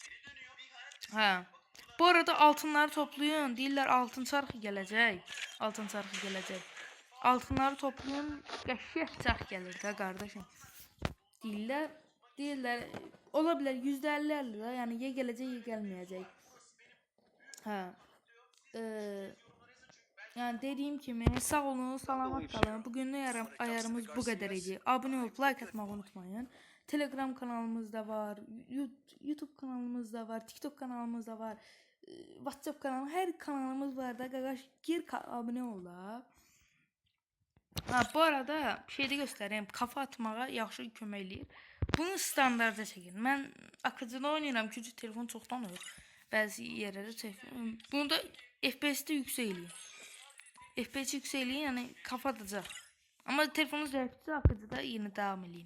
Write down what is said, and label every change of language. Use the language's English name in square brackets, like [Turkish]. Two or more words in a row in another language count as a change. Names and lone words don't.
[Turkish] Bu arada altınları toplayın. [Azerbaijani] Deyirlər altın çarxı gələcək. [Turkish] Altınları toplayın. [Azerbaijani] Qəşəng çarx gəlir də qardaşım. Deyirlər ola bilər %50-50 da, yəni ya gələcək ya gəlməyəcək. [Turkish] Yani dediğim kimi sağ olun, salamat kalın. Bugünlük ayarımız bu kadar idi. Abone olup like atmayı unutmayın. Telegram kanalımız da var, YouTube kanalımız da var, TikTok kanalımız da var, WhatsApp kanalı, her kanalımız var da qardaş, gir abone ol da. Bu arada bir şey de göstereyim. [Azerbaijani] Kafa atmağa yaxşı kömək eləyir. Bunu standarda çəkin. Mən akıcıda oynayıram, küçük telefon çoxdan olur. Bəzi yerlərə çəkin. Bunu da FPS-də yüksək eləyir. FPS yüksək eləyir, yəni kafa atacaq. Amma telefonunuz zəifdirsə akıcıda yeni davam eləyin.